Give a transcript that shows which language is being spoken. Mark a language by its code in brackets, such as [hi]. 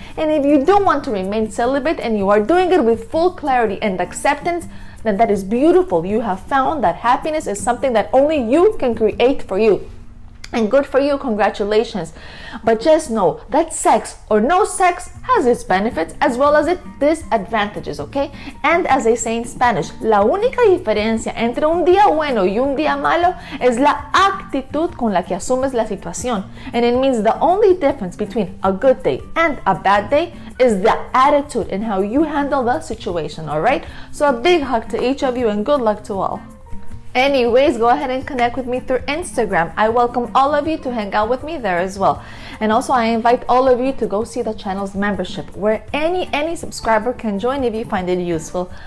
[en] And if you do want to remain celibate and you are doing it with full clarity and acceptance, then that is beautiful. You have found that happiness is something that only you can create for you. And good for you, congratulations. But just know that sex or no sex has its benefits as well as its disadvantages, okay? And as they say in Spanish, [es] la única diferencia entre un día bueno y un día malo es la actitud con la que asumes la situación. [en] And it means the only difference between a good day and a bad day is the attitude and how you handle the situation, all right? So a big hug to each of you and good luck to all. Anyways, go ahead and connect with me through Instagram. I welcome all of you to hang out with me there as well. And also, I invite all of you to go see the channel's membership, where any subscriber can join if you find it useful.